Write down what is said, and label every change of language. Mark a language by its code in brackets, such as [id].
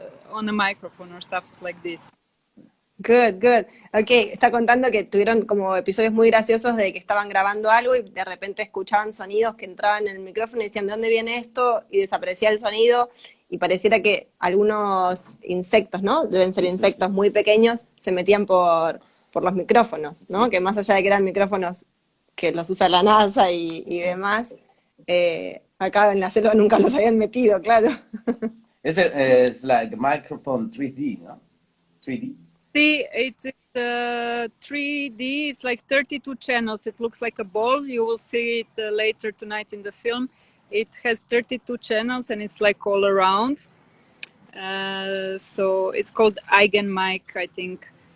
[en] On a microphone or stuff like this. Good. [es] Ok, está contando que tuvieron como episodios muy graciosos de que estaban grabando algo y de repente escuchaban sonidos que entraban en el micrófono y decían, ¿de dónde viene esto? Y desaparecía el sonido y pareciera que algunos insectos, ¿no? Deben ser insectos muy pequeños, se metían por los micrófonos, ¿no? Que más allá de que eran micrófonos que los usa la NASA y demás, acá en la selva nunca los habían metido, claro. Es [en] like microphone 3D, [es] ¿no? [en] 3D. See, it's 3D. It's like 32 channels. It looks like a ball. You will see it later tonight in the film. It has 32 channels and it's like all around. So it's called Eigenmic, I think.